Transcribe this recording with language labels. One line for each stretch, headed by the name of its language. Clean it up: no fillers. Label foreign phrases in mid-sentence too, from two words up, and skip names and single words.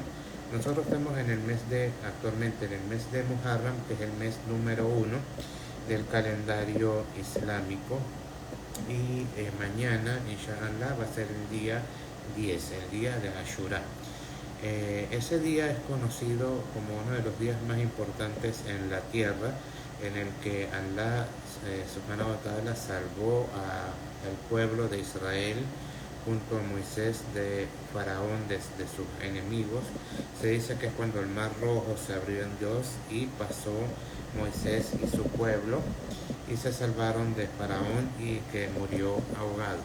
Spanish: Nosotros estamos actualmente en el mes de Muharram, que es el mes número 1 del calendario islámico, y mañana, inshallah, va a ser el día 10, el día de Ashura. Ese día es conocido como uno de los días más importantes en la tierra, en el que Allah
Arabic: سبحانه وتعالى
Spanish: salvó al pueblo de Israel junto a Moisés de Faraón, de sus enemigos. Se dice que es cuando el mar rojo se abrió en Dios y pasó Moisés y su pueblo y se salvaron de Faraón, y que murió ahogado.